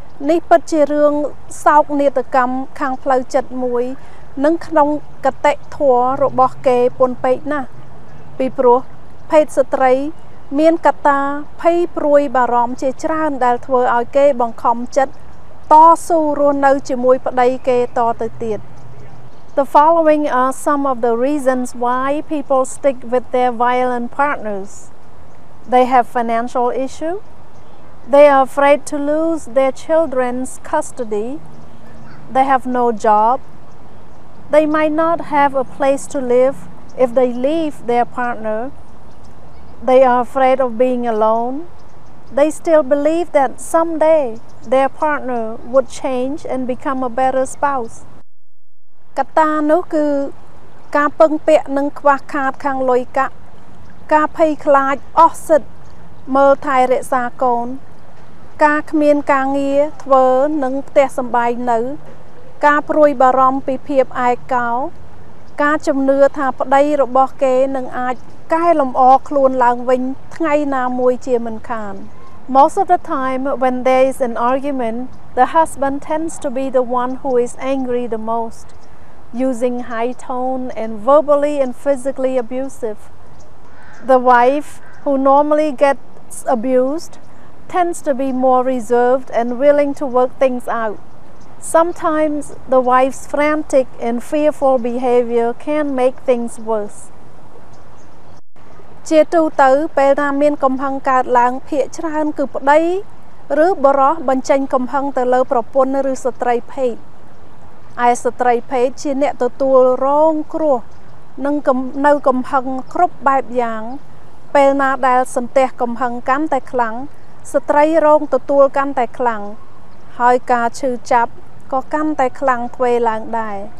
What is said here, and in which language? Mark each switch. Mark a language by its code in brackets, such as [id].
[km] នេះពិតជារឿងសោកនាដកម្មខាងផ្លូវចិត្តមួយ និងក្នុងគតិធម៌របស់គេពន់ពេកណាស់ ពីព្រោះភេទស្ត្រីមានកត្តាភ័យព្រួយបារម្ភជាច្រើនដែលធ្វើឲ្យគេបង្ខំចិត្តតស៊ូរស់នៅជាមួយប្តីគេតទៅទៀត [en] The following are some of the reasons why people stick with their violent partners. They have financial issue. They are afraid to lose their children's custody. They have no job. They might not have a place to live if they leave their partner. They are afraid of being alone. They still believe that someday their partner would change and become a better spouse. [km] កត្តានោះគឺការពឹងពាក់នឹងខ្វះខាតខាងលុយកាក់ ការភ័យខ្លាចអស់សិទ្ធិមើលថែរក្សាកូន ការគ្មានការងារធ្វើនិងផ្ទះសម្បែងនៅ ការព្រួយបារម្ភពីភាពឯកោ ការជំនឿថាប្តីរបស់គេនឹងអាចកែលម្អខ្លួនឡើងវិញថ្ងៃណាមួយជាមិនខាន [en] Most of the time when there is an argument, the husband tends to be the one who is angry the most, using high tone and verbally and physically abusive. The wife, who normally gets abused, tends to be more reserved and willing to work things out. Sometimes the wife's frantic and fearful behavior can make things worse. [km] ជាទូទៅពេលណាមានកំហឹងកើតឡើងភាគច្រើនគឺប្តីឬបរិះបញ្ចេញកំហឹងទៅលើប្រពន្ធឬស្ត្រីភេទ ឯស្ត្រីភេទជាអ្នកទទួលរងគ្រោះនឹងនៅកំហឹងគ្រប់បែបយ៉ាង ពេលណាដែលសន្ទះកំហឹងកាន់តែខ្លាំង ស្ត្រីរងទទួលកាន់តែខ្លាំង ហើយការឈឺចាប់ក៏កាន់តែខ្លាំងទ្វេឡើងដែរ